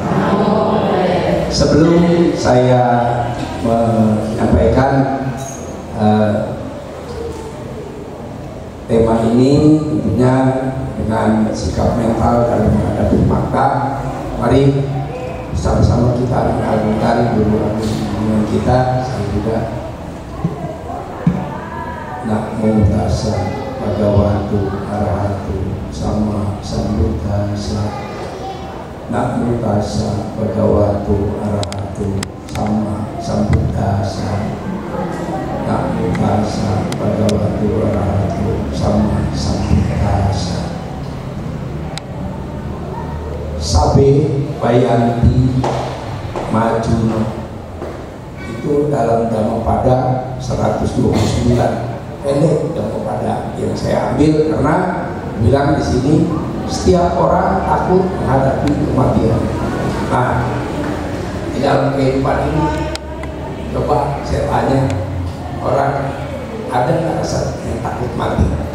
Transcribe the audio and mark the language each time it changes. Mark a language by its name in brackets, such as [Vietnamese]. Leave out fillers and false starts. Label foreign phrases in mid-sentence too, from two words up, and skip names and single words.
[Indonesian] Sebelum saya menyampaikan tema ini, tentunya dengan sikap mental dalam menghadapi fakta, mari sama-sama kita mengagungkan Guru Agung kita, Sang Buddha. [Pali] Namo Tassa Bhagavato Arahato Sama Sambuddhassa. Namo Tassa Bhagavato Arahato Sama Sambuddhassa. Namo Tassa Bhagavato Arahato Sama Sambuddhassa. Sabe Bayanti Majuno, [Indonesian] itu dalam Dhammapada 129, pendek Dhammapada yang saya ambil karena bilang di sini setiap orang takut menghadapi kematian. Nah, di dalam kehidupan ini coba saya tanya orang, ada nggak rasa yang takut mati?